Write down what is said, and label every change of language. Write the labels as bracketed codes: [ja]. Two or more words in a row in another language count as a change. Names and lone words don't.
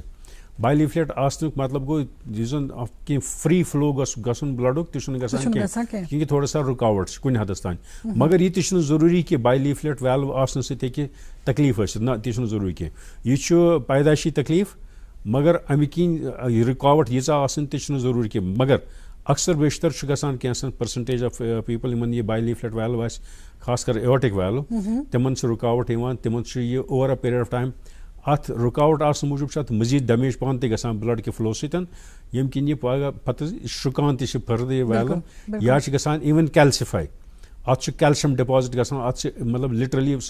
[en] bileaflet [ks] آسنُک مطلب گوٚو یُس زن کینٛہہ [en] free flow [ks] گژھُن بلڈُک تہِ چھُنہٕ گژھان کینٛہہ, کیونکہِ [ur] تھوڑا سا [ks] رُکاوٹ چھِ کُنہِ حدس تانۍ. مگر یہِ تہِ چھُنہٕ ضروٗری کہِ [en] bileaflet valve [ks] آسنہٕ سۭتۍ ہیٚکہِ تکلیٖف ٲسِتھ, نہ تہِ چھُنہٕ ضروٗری کینٛہہ. یہِ چھُ پیدایشی تکلیٖف, مگر امہِ کِنۍ رُکاوٹ ییٖژاہ آسٕنۍ تہِ چھُنہٕ ضروٗری کینٛہہ. مگر اکثر بیشتر گژھان کینٛژھن [en] percentage of people [ks] یِمن یہ [en] bileaflet valve [ks] آسہِ خاص کر [en] aortic valve [ks] تِمن چھِ رُکاوٹ یِوان تِمن چھُ یہِ [en] over a period of time [ks] اتھ رُکاوٹ آسنہٕ موٗجوٗب چھُ اتھ مزیٖد ڈیمیج پانہٕ تہِ گژھان بلڈ کہِ فلو سۭتۍ ییٚمہِ کِنۍ یہِ پگاہ پتہٕ شرٛکان تہِ چھِ فٔردٕ یہِ ویلو یا چھِ گژھان [en] even calcify [ks] اتھ چھُ [en] calcium deposit [ks] گژھان اتھ چھِ مطلب لِٹرلی سُہ